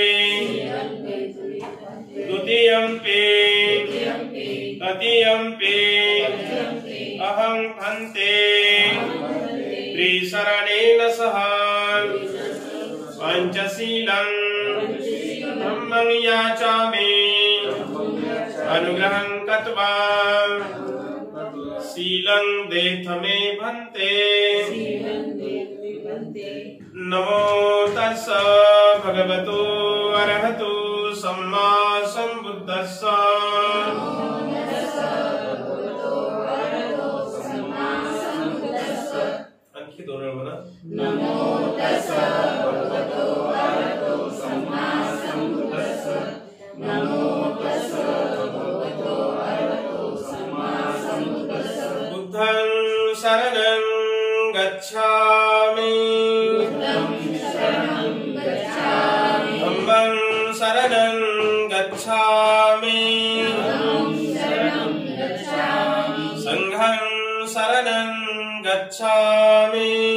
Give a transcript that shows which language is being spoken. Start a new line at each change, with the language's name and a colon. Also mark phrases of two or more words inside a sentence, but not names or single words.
Pali: द्वितीयंपि तृतीयंपि अहं भन्ते त्रिशरणेन सह पंचशीलं धम्मं याचामि अनुग्रहं कृत्वा शीलं देथ मे भन्ते। नमो तस्स भगवतो अरहतो सम्मा सम्बुद्धस्स।
Marathi: आणखी दोन वेळा म्हणा।
Pali: नमो तस्स भगवतो अरहतो सम्मा सम्बुद्धस्स। नमो तस्स भगवतो अरहतो सम्मा सम्बुद्धस्स। बुद्धं शरणं गच्छामि धम्मं शरणं गच्छामि संघं शरणं गच्छामि।